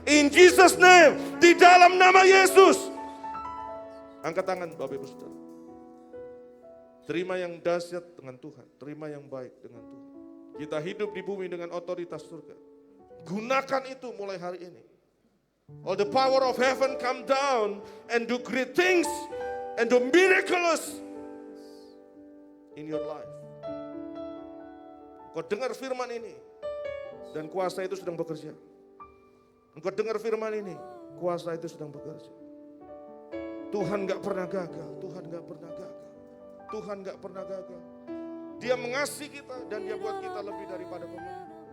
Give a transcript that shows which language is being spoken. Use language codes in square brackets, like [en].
[en] In Jesus name, [id] di dalam nama Yesus. Angkat tangan Bapak Ibu Saudara. Terima yang dahsyat dengan Tuhan, terima yang baik dengan Tuhan. Kita hidup di bumi dengan otoritas surga. Gunakan itu mulai hari ini. [en] All the power of heaven come down and do great things and do miracles in your life. [id] Engkau dengar firman ini dan kuasa itu sedang bekerja. Engkau dengar firman ini, kuasa itu sedang bekerja. Tuhan gak pernah gagal, Tuhan gak pernah gagal, Tuhan gak pernah gagal. Dia mengasihi kita dan dia buat kita lebih daripada pemenang.